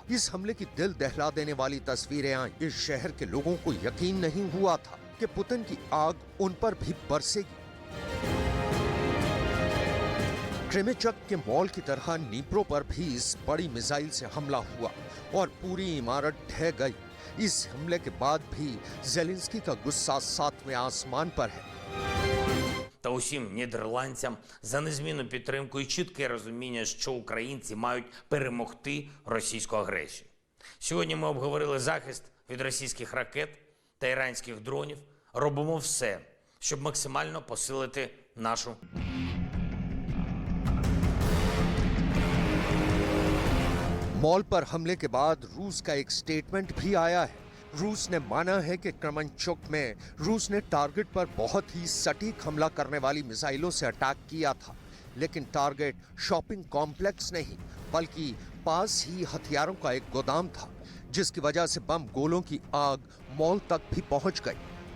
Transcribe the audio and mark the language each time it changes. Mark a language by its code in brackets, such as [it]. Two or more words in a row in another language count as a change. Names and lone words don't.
[hi] इस हमले की दिल दहला देने वाली तस्वीरें आई। इस शहर के लोगों को यकीन नहीं हुआ था कि पुतिन की आग उन पर भी बरसेगी। क्रेमेचक के मॉल की तरह नीप्रो पर भी इस बड़ी मिसाइल से हमला हुआ और पूरी इमारत ढह गई। इस हमले के बाद भी जेलेंस्की का गुस्सा 7वें आसमान पर है। [uk] Та усім нідерландцям за незмінну підтримку і чітке розуміння, що українці мають перемогти російську агресію. Сьогодні ми обговорили захист від російських ракет та іранських дронів. Робимо все, щоб максимально посилити нашу [hi] मॉल पर हमले के बाद रूस का एक स्टेटमेंट भी आया है। रूस ने माना है कि क्रमनचुक में रूस ने टारगेट पर बहुत ही सटीक हमला करने वाली मिसाइलों से अटैक किया था, लेकिन टारगेट [en] shopping complex [hi] नहीं बल्कि पास ही हथियारों का एक गोदाम था, जिसकी वजह से बम गोलों की आग मॉल तक भी पहुंच गई।